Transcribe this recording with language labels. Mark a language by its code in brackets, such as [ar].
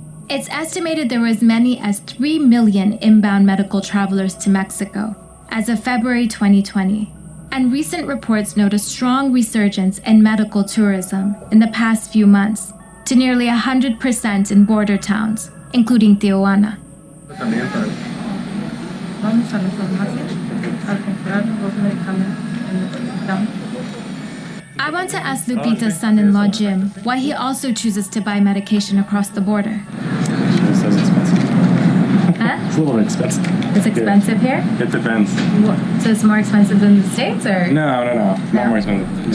[en] It's estimated there were as many as 3 million inbound medical travelers to Mexico as of February 2020, and recent reports note a strong resurgence in medical tourism in the past few months, to nearly 100% in border towns, including Tijuana. [es] Vamos a la farmacia a comprar los medicamentos que necesitamos. [en] I want to ask Lupita's son-in-law Jim why he also chooses to buy medication across the border. It's expensive. Huh? It's a little expensive. It's expensive here? It depends. So it's more expensive than the States, or? No. Not more expensive.